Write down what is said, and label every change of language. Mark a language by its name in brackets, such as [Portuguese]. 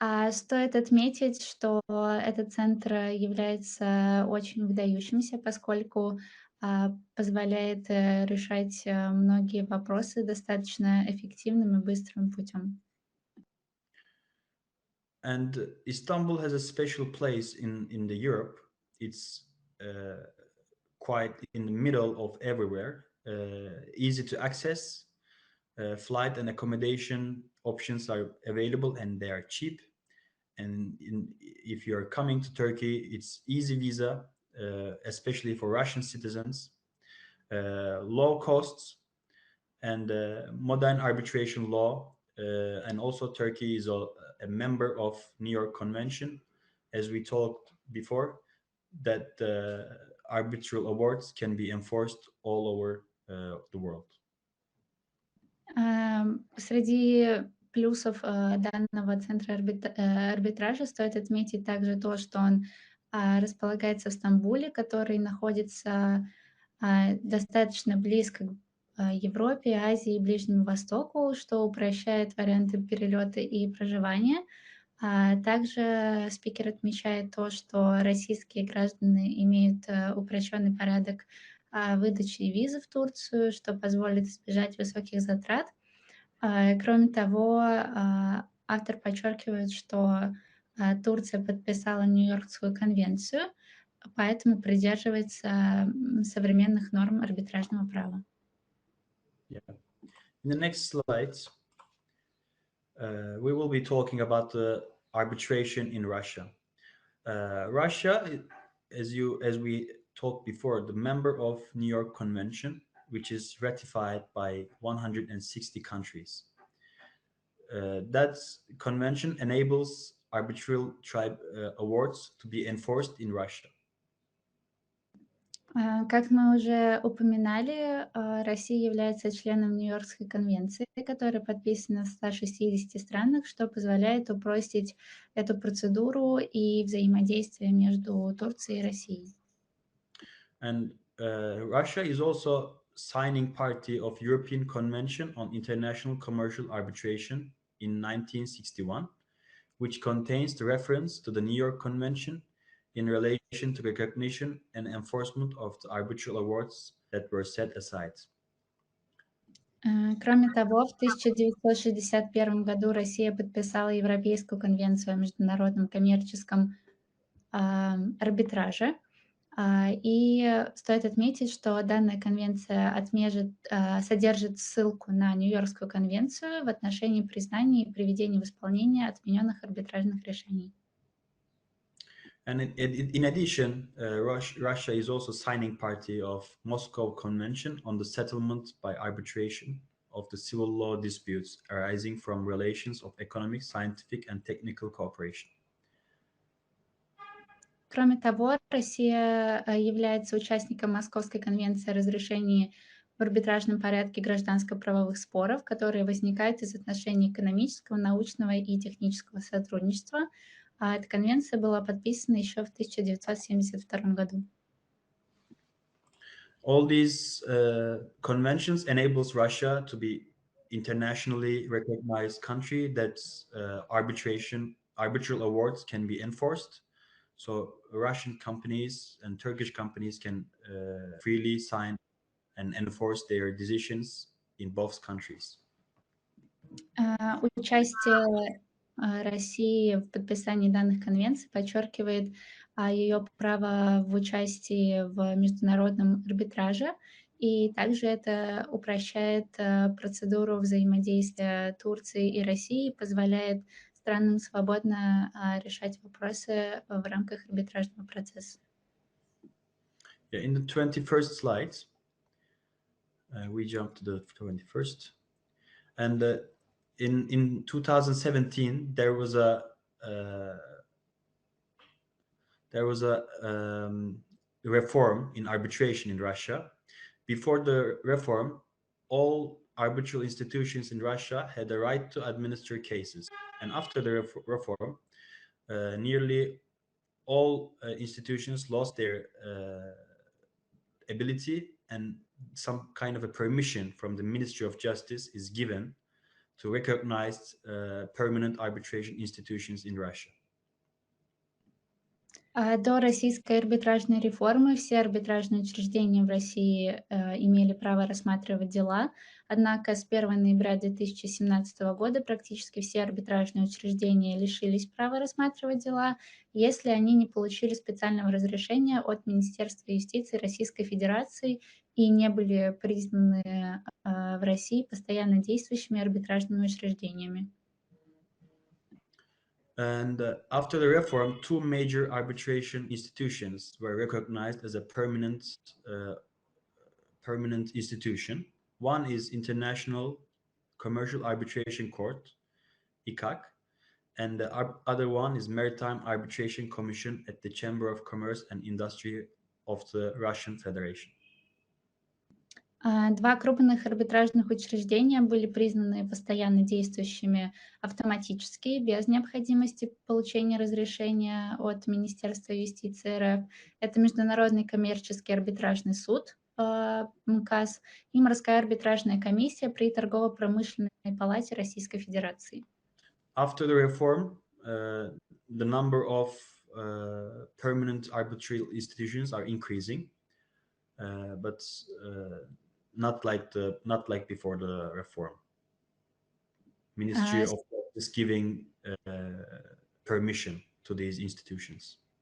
[Russian] Стоит отметить, что этот центр является очень выдающимся, поскольку позволяет решать многие вопросы достаточно эффективным и быстрым путем. [English] And Istanbul has a special place in the Europe. It's quite in the middle of everywhere, easy to access. Flight and accommodation options are available and they are cheap. And if you're coming to Turkey, it's easy visa, especially for Russian citizens, low costs, and modern arbitration law. And also Turkey is a member of New York Convention, as we talked before, that arbitral awards can be enforced all over the world. [Russian] Среди плюсов данного центра арбитража стоит отметить также то, что он располагается в Стамбуле, который находится достаточно близко к Европе, Азии и Ближнему Востоку, что упрощает варианты перелета и проживания. Также спикер отмечает то, что российские граждане имеют упрощенный порядок выдачи визы в Турцию, что позволит избежать высоких затрат. Кроме того, автор подчеркивает, что Турция подписала Нью-Йоркскую конвенцию, поэтому придерживается современных норм арбитражного права. [English] Yeah. In the next slides, we will be talking about the arbitration in Russia. Russia, as we talked before, the member of New York Convention, which is ratified by 160 countries. That convention enables arbitral awards to be enforced in Russia. [Russian] Как мы уже упоминали, Россия является членом Нью-Йоркской конвенции, которая подписана в 160 странах, что позволяет упростить эту процедуру и взаимодействие между Турцией и Россией. [English] And Russia is also signing party of European Convention on International Commercial Arbitration in 1961, which contains the reference to the New York Convention in relation to recognition and enforcement of the arbitral awards that were set aside. [Russian] Кроме того, в 1961 году Россия подписала Европейскую конвенцию о международном коммерческом арбитраже. И стоит отметить, что данная конвенция содержит ссылку на Нью-Йоркскую конвенцию в отношении признания и приведения в исполнение отмененных арбитражных решений. [English] And in addition, Russia is also signing party of Moscow Convention on the settlement by arbitration of the civil law disputes arising from relations of economic, scientific, and technical cooperation. [Russian] Кроме того, Россия является участником Московской конвенции о разрешении в арбитражном порядке гражданско-правовых споров, которые возникают из отношений экономического, научного и технического сотрудничества. Эта конвенция была подписана еще в 1972 году. [English] All these conventions enables Russia to be internationally recognized country that arbitral awards can be enforced. So Russian companies and Turkish companies can freely sign and enforce their decisions in both countries. [Russian] Участие России в подписании данных конвенций подчеркивает ее право в участии в международном арбитраже, и также это упрощает процедуру взаимодействия Турции и России, позволяет странам свободно решать вопросы в рамках арбитражного процесса. [English] Yeah, in the 21st slide, we jump to the 21st, and in 2017 there was a reform in arbitration in Russia. Before the reform, all arbitral institutions in Russia had the right to administer cases, and after the reform, nearly all institutions lost their ability, and some kind of a permission from the Ministry of Justice is given to recognize permanent arbitration institutions in Russia. [Russian] До российской арбитражной реформы все арбитражные учреждения в России имели право рассматривать дела, однако с 1 ноября 2017 года практически все арбитражные учреждения лишились права рассматривать дела, если они не получили специального разрешения от Министерства юстиции Российской Федерации и не были признаны в России постоянно действующими арбитражными учреждениями. [English] And after the reform, two major arbitration institutions were recognized as a permanent institution. One is International Commercial Arbitration Court, ICAC, and the other one is Maritime Arbitration Commission at the Chamber of Commerce and Industry of the Russian Federation. [Russian] Два крупных арбитражных учреждения были признаны постоянно действующими автоматически, без необходимости получения разрешения от Министерства юстиции РФ. Это Международный коммерческий арбитражный суд, МКАС, и Морская арбитражная комиссия при Торгово-промышленной палате Российской Федерации. [English] After the reform, the number of permanent arbitral institutions are increasing, but not like before the reform. Ministry of Justice giving permission to these institutions.